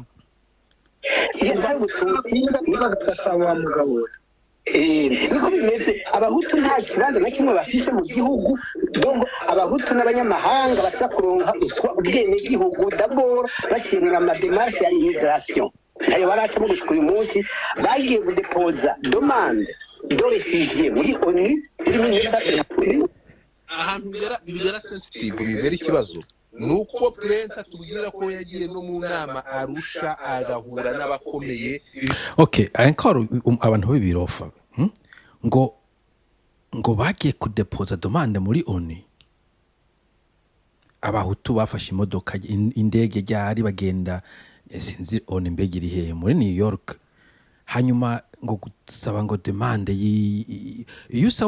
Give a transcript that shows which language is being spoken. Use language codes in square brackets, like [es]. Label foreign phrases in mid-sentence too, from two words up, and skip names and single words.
[rn] iyo ntara ubututsi niba gasaba mugabo niko bimeze abahutu nta kibanza na kimwe bafise mu gihugu donc abahutu n'abanyamahanga bashaka kuronka ubwene gihugu d'abord bakirira amademarche ya immigration ayo baracamo gushika uyu munsi bagiye kudepoza [fr] demande de réfugiés [rn] muri ONU muri 1930 ahantu bigera sensitive bibera ikibazo nuko Prince atubwira ko yagiye no mu nama Arusha agahura n'abakomeye okay encore abantu b'ibirofa ngo bagiye kudepoza demande muri ONU abahutu bafashe imodoka indege ryari bagenda sinzi ONU mbega iri hehe muri New York hanyuma ngo gusaba ngo demande iyo usaba